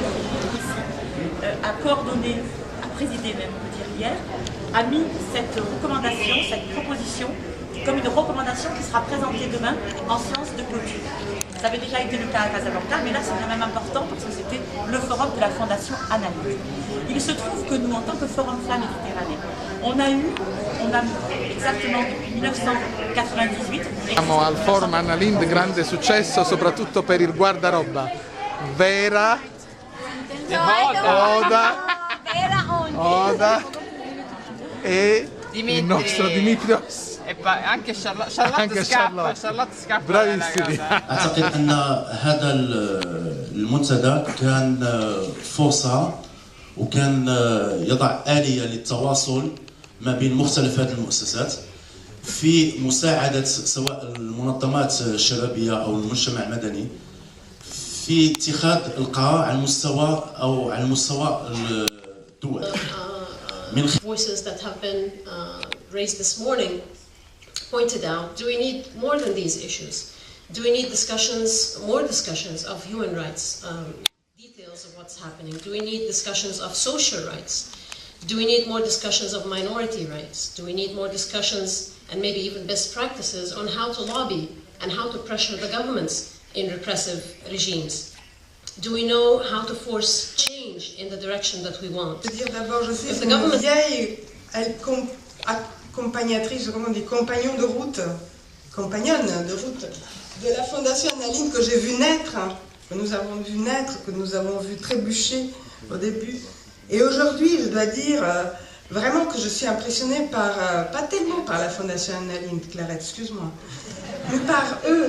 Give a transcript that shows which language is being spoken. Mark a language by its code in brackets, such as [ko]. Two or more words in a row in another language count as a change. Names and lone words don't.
[fr] a coordonné, a présidé même, on peut dire hier, a mis cette recommandation, cette proposition, comme une recommandation qui sera présentée demain en séance de clôture. Ça avait déjà été le cas à Casablanca, mais là c'est quand même important parce que c'était le forum de la Fondation Annalind. Il se trouve que nous, en tant que Forum Femmes Méditerranée, on a exactement depuis 1998... [it] Siamo al forum Annalind, grande successo soprattutto per il guardaroba. Vera, Oda e il nostro Dimitrios. anche Charlotte scappa. Bravissimi. [ar] أعتقد أن هذا المنتدى كان فرصة وكان يضع آلية للتواصل ما بين مختلف هذه المؤسسات في مساعدة سواء المنظمات الشبابية أو المجتمع المدني في اتخاذ القرار على المستوى الدول. [en] Voices that have been raised this morning pointed out, do we need more than these issues? Do we need more discussions of human rights, details of what's happening? Do we need discussions of social rights? Do we need more discussions of minority rights? Do we need more discussions and maybe even best practices on how to lobby and how to pressure the governments in repressive regimes? Do we know how to force change in the direction that we want? [fr] Je veux dire d'abord, je suis une vieille accompagnatrice, comment on dit, compagnonne de route de la Fondation Annalind que j'ai vu naître, que nous avons vu trébucher au début. Et aujourd'hui, je dois dire vraiment que je suis impressionnée par, pas tellement par la Fondation Annalind, Clarette, excuse-moi, mais par eux.